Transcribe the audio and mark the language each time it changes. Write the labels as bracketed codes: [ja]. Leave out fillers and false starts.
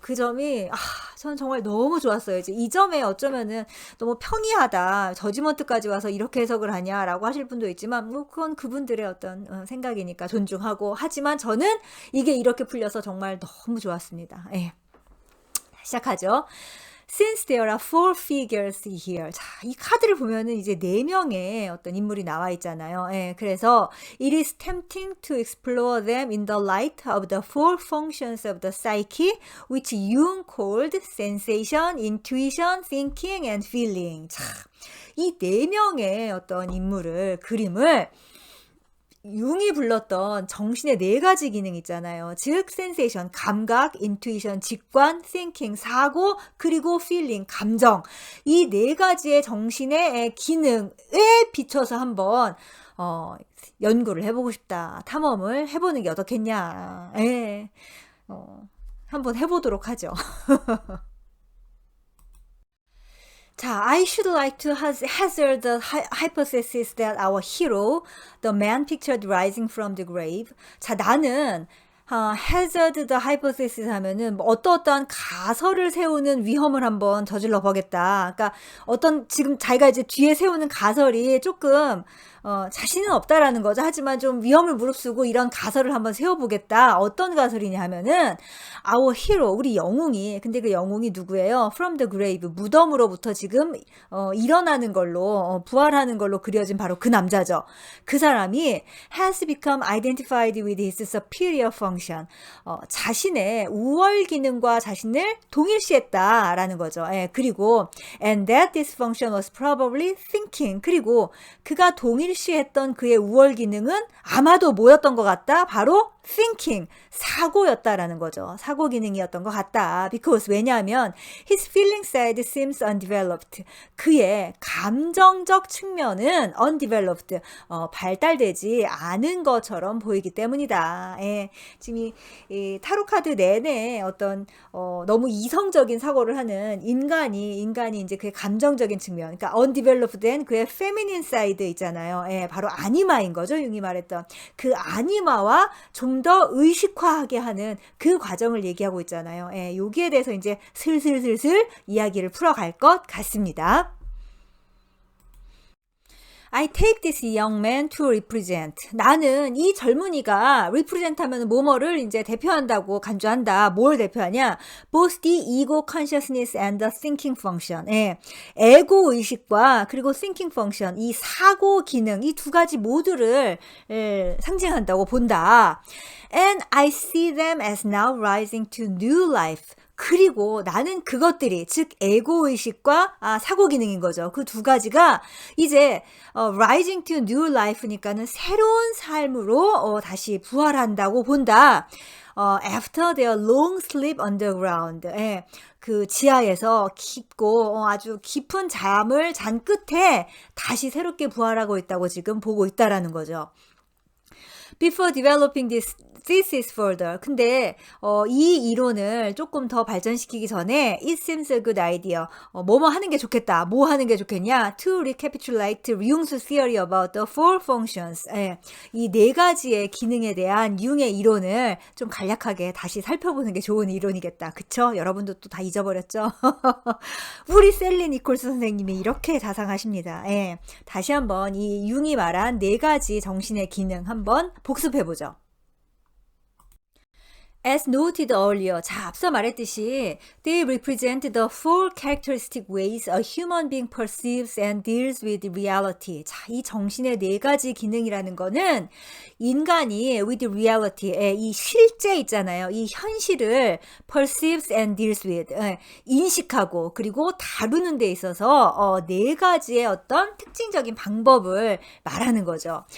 [ko] 그 점이 저는 정말 너무 좋았어요. 이제 이 점에 어쩌면은 너무 평이하다, 저지먼트까지 와서 이렇게 해석을 하냐라고 하실 분도 있지만, 뭐 그건 그분들의 어떤 생각이니까 존중하고, 하지만 저는 이게 이렇게 풀려서 정말 너무 좋았습니다. 시작하죠. [en] Since there are four figures here. [ko] 자, 이 카드를 보면은 이제 4명의 어떤 인물이 나와 있잖아요. [en] 그래서 it is tempting to explore them in the light of the four functions of the psyche, which Jung called sensation, intuition, thinking, and feeling. [ko] 자, 이 4명의 어떤 그림을 융이 불렀던 정신의 4가지 기능 있잖아요. 즉 센세이션, 감각, 인투이션, 직관, thinking, 사고, 그리고 feeling, 감정. 이 4가지의 정신의 기능에 비춰서 한번 연구를 해보고 싶다. 탐험을 해보는 게 어떻겠냐. 한번 해보도록 하죠. [en] 자, I should like to hazard the hypothesis that our hero, the man pictured rising from the grave. [ko] 자, 나는 [en] hazard the hypothesis [ko] 하면은 뭐 어떠한 가설을 세우는 위험을 한번 저질러 보겠다. 그러니까 지금 자기가 이제 뒤에 세우는 가설이 조금 자신은 없다라는 거죠. 하지만 좀 위험을 무릅쓰고 이런 가설을 한번 세워보겠다. 어떤 가설이냐 하면은 [en] our hero, [ko] 우리 영웅이, 근데 그 영웅이 누구예요? [en] From the grave, [ko] 무덤으로부터 지금 일어나는 걸로, 부활하는 걸로 그려진 바로 그 남자죠. 그 사람이 [en] has become identified with his superior function. [ko] 자신의 우월 기능과 자신을 동일시했다라는 거죠. [en] 그리고 and that this function was probably thinking. [ko] 그리고 그가 동일시했던 그의 우월 기능은 아마도 뭐였던 것 같다? 바로 thinking, 사고였다라는 거죠. 사고 기능이었던 것 같다. [en] Because 왜냐하면 his feeling side seems undeveloped. [ko] 그의 감정적 측면은 undeveloped, 발달되지 않은 것처럼 보이기 때문이다. 지금 이 타로 카드 내내 너무 이성적인 사고를 하는 인간이 이제 그의 감정적인 측면, 그러니까 undeveloped된 그의 feminine side 있잖아요. 바로 아니마인 거죠. 융이 말했던 그 아니마와 좀 더 의식화하게 하는 그 과정을 얘기하고 있잖아요. 여기에 대해서 이제 슬슬 이야기를 풀어갈 것 같습니다. [en] I take this young man to represent. [ko] 나는 이 젊은이가 represent 하면 뭐뭐를 이제 대표한다고 간주한다. 뭘 대표하냐? [en] Both the ego consciousness and the thinking function. [ko] 에고 의식과 그리고 thinking function, 이 사고 기능, 이 두 가지 모두를 상징한다고 본다. [en] And I see them as now rising to new life. [ko] 그리고 나는 그것들이, 즉 에고의식과 사고 기능인 거죠. 그 두 가지가 이제 [en] rising to new life [ko] 니까는 새로운 삶으로 다시 부활한다고 본다. [en] After their long sleep underground. [ko] 그 지하에서 깊고 아주 깊은 잠을 잔 끝에 다시 새롭게 부활하고 있다고 지금 보고 있다라는 거죠. [en] Before developing this thesis further. [ko] 근데 이 이론을 조금 더 발전시키기 전에 [en] it seems a good idea. [ko] 뭐뭐 하는 게 좋겠다. 뭐 하는 게 좋겠냐? [en] To recapitulate Jung's theory about the four functions. [ko] 이 4가지의 기능에 대한 융의 이론을 좀 간략하게 다시 살펴보는 게 좋은 이론이겠다. 그쵸? 여러분도 또 다 잊어버렸죠? 우리 셀리 니콜스 선생님이 이렇게 자상하십니다. 다시 한번 이 융이 말한 4가지 정신의 기능 한번 복습해보죠. [en] As noted earlier, [ko] 자, 앞서 말했듯이 [en] they represent the four characteristic ways a human being perceives and deals with reality. [ko] 자, 이 정신의 네 가지 기능이라는 거는 인간이 [en] with reality [ko] 에 이 실제 있잖아요. 이 현실을 [en] perceives and deals with [ko] 인식하고 그리고 다루는 데 있어서 네 가지의 어떤 특징적인 방법을 말하는 거죠.